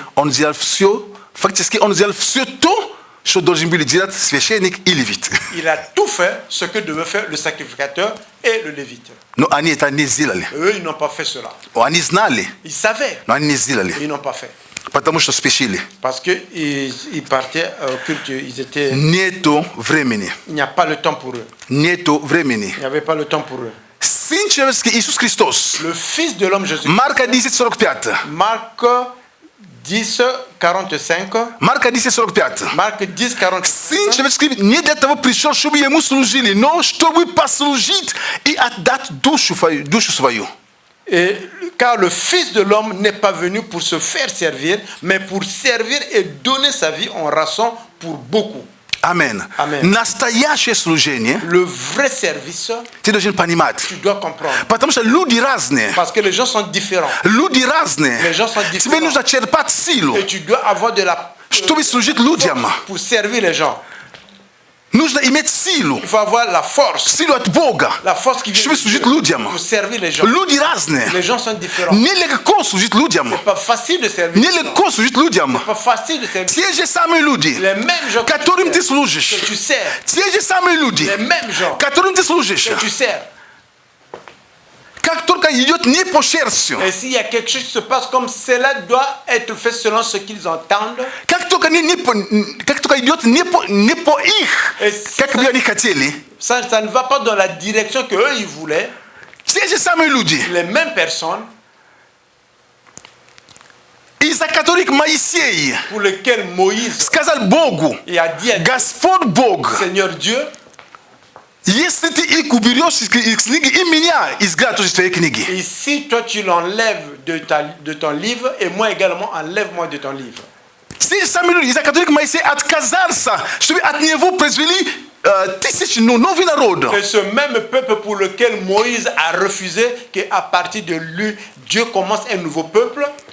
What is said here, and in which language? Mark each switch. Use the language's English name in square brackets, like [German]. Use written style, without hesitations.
[Russian] Он сделал все, фактически он сделал все то, что должен был делать священник и левит. [French] Il a tout fait ce que devait faire le sacrificateur et le lévite. [Russian] Но они это не сделали. [French] Eux, ils n'ont pas fait cela. [Russian] Они знали, [French] Ils savaient, [Russian] но они не сделали, [French] mais ils n'ont pas fait. [Russian] потому что спешили. [French] Parce qu'ils partaient au culte, ils étaient. [Russian] Нету времени. [French] Il n'y a pas le temps pour eux. [Russian] Нету времени. [French] Il n'y avait pas le temps pour eux. [Russian] Сын человеческий Иисус Христос. [French] Le Fils de l'homme Jésus. [Russian] Марка 10:45. [French] Marc 10, 45. [Russian] Марка 10:45. [French] Marc 10, 45. [Russian] Сын человеческий не для того пришел, чтобы ему служили, но чтобы послужить и отдать душу свою. [French] Et, car le Fils de l'homme n'est pas venu pour se faire servir, mais pour servir et donner sa vie en rançon pour beaucoup. Amen. Amen. [Russian] Настоящее служение [French] Le vrai service, [Russian] ты должен понимать. [French] tu dois comprendre. [Russian] Потому что люди разные. [French] Parce que les gens sont différents. [Russian] Люди разные. [French] Les gens sont [Russian] Тебе [French] différents. [Russian] нужно черпать силу, [French] Et tu dois avoir de la [Russian] чтобы служить людям. [French] pour servir les gens. [Russian] Нужно иметь силу. [French] Il faut avoir la force. [Russian] Силу от Бога. [French] La force qui vient [Russian] Чтобы [French] de [Russian] служить [French] Dieu [Russian] людям. [French] pour servir les gens. [Russian] Люди разные. [French] Les gens sont différents. [Russian] Нелегко служить людям. [French] C'est pas facile de servir. [Russian] Нелегко служить людям. [French] C'est pas facile de servir. [Russian] Те же самые люди, [French] Les mêmes gens [Russian] которым ты [French] que [Russian] служишь. [French] tu sers. [Russian] Те же самые люди, [French] Les mêmes gens [Russian] которым ты служишь. [French] que tu sers. [Russian] Как только идет не по сердцу, [French] Et s'il y a quelque chose qui se passe comme cela doit être fait selon ce qu'ils entendent. [Russian] как только идет не по их, как бы они хотели, [French] Ça ne va pas dans la direction que eux ils voulaient. [Russian] те же самые люди, [French] Les mêmes personnes [Russian] из-за которых Моисей [French] pour lesquelles Moïse [Russian] сказал Богу, [French] il a dit à [Russian] Господь Бог, [French] Seigneur Dieu, [Russian] если ты их уберешь из книги, и меня изгонят тоже из твоей книги. [French] et si toi tu l'enlèves de ton livre, et moi également enlève-moi de ton livre. [Russian] Те же самые люди, из-за которых Моисей отказался, чтобы от него произвели тысячи новый народ. [French] Et ce même peuple pour lequel Moïse a refusé qu'à partir de lui, Dieu commence un nouveau peuple,